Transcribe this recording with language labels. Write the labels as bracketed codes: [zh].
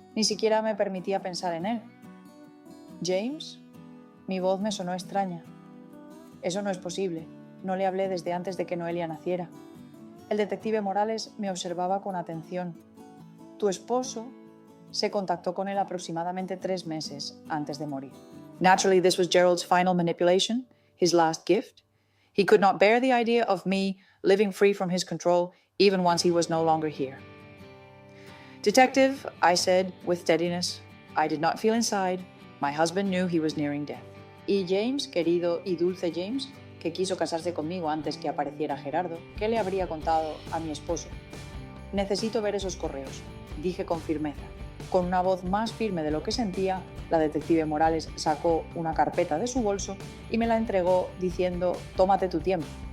[es] Ni siquiera me permitía pensar en él. ¿James? Mi voz me sonó extraña. Eso no es posible. No le hablé desde antes de que Noelia naciera. El detective Morales me observaba con atención. Tu esposo se contactó con él aproximadamente 3 meses antes de morir. [en] Naturally, this was Gerald's final manipulation, his last gift. He could not bear the idea of me living free from his control, even once he was no longer here. Detective, I said with steadiness, I did not feel inside. My husband knew he was nearing death. [es] Y James, querido y dulce James, que quiso casarse conmigo antes que apareciera Gerardo, ¿qué le habría contado a mi esposo? Necesito ver esos correos, dije con firmeza. Con una voz más firme de lo que sentía, la detective Morales sacó una carpeta de su bolso y me la entregó diciendo, tómate tu tiempo.